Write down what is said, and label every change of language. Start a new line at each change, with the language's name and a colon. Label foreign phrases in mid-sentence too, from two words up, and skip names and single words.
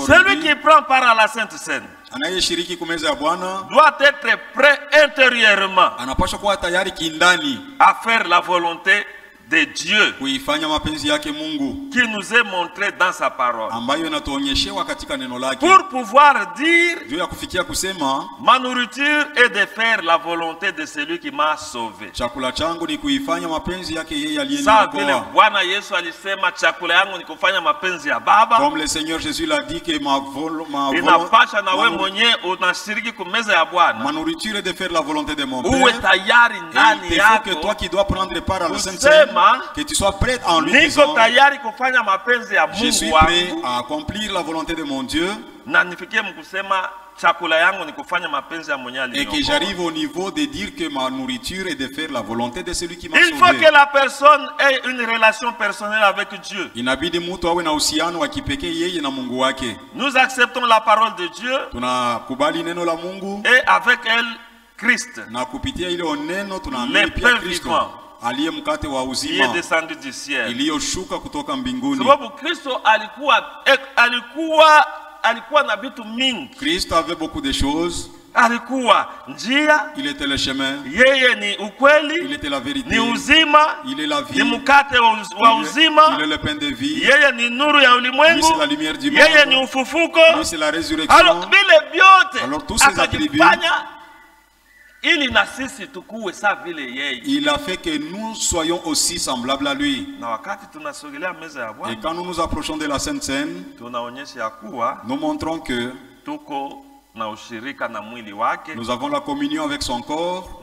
French: Celui qui prend part à la Sainte Seine doit être prêt intérieurement à faire la volonté de Dieu qui nous est montré dans sa parole. Pour pouvoir dire ma nourriture est de faire la volonté de celui qui m'a sauvé.
Swahili: Ça vile Bwana Yesu alisema chakula yangu ni kufanya mapenzi ya Baba.
French: Comme le Seigneur Jésus l'a dit que ma
Swahili: inapasha na wewe mwenyewe unashiriki kumeza ya Bwana.
French: Ma nourriture est de faire la volonté de mon Père.
Swahili: Uwe tayari ndani yako.
French: Que toi qui dois prendre part à la Sainte Seine, que tu sois prêt en lui disant, je suis prêt à accomplir la volonté de mon Dieu. Et que j'arrive au niveau de dire que ma nourriture est de faire la volonté de celui qui m'a sauvé. Il faut que la personne ait une relation personnelle avec Dieu. Nous acceptons la parole de Dieu et avec elle Christ, le Père vivant. Il est descendu du ciel.
Swahili: Sababu Kristo alikuwa na vitu mingi.
French: Christ avait beaucoup de choses.
Swahili: Alikuwa njia,
French: il était le chemin.
Swahili: Yeye ni ukweli,
French: il était la vérité.
Swahili: Ni uzima,
French: il est la vie.
Swahili: Ni mkate wa uzima,
French: il est le pain de vie.
Swahili: Yeye ni nuru ya ulimwengu,
French: c'est la lumière du monde.
Swahili: Yeye ni ufufuko,
French: c'est la résurrection.
Swahili: Alors vile vyote,
French: alors tous ces attributs, il a fait que nous soyons aussi semblables à lui. Et quand nous nous approchons de la Sainte Seine, nous montrons que Nous avons la communion avec son corps.